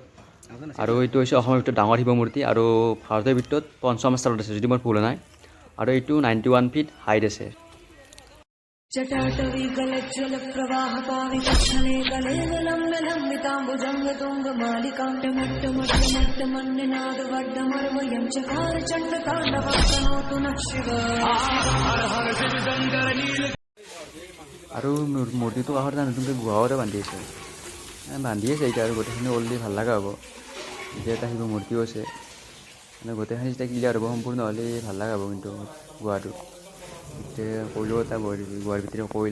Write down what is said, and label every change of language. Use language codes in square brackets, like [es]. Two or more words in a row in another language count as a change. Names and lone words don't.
[as] আৰু এইটো হৈছে অসমৰ ভিতৰত ডাঙৰ শিৱ মূৰ্তি আৰু ভাৰতৰ ভিতৰত 5ম স্থানত আছে, যদি মোৰ ভুল নাই। আৰু এইটো 91 ফিট হাইট আছে। [sa] जटाटवी गलज्ज्वल प्रवाह पावितच्छले गले लम्ब लम्बिताम्बुजङ्ग तुङ्ग मालिकाण्डमट्टमट्टमट्टमन्निनाद वड्डमर्वयं चकार चण्डताण्डवस्तनोतु नः शिव। [as] আৰু মূৰ্তিটো কাষত এটা নতুনকৈ গুহাও এটা বান্ধি আছে এতিয়া, আৰু গোটেইখিনি ওললি ভাল লগা হ'ব। এতিয়া এটা শিৱ মূৰ্তিও আছে, মানে গোটেইখিনি যেতিয়া ক্লিয়াৰ হ'ব, সম্পূৰ্ণ হ'লে ভাল লগা হ'ব। কিন্তু গুহাটো এতিয়া কইলেও এটা গুহাৰ ভিতৰে কইল।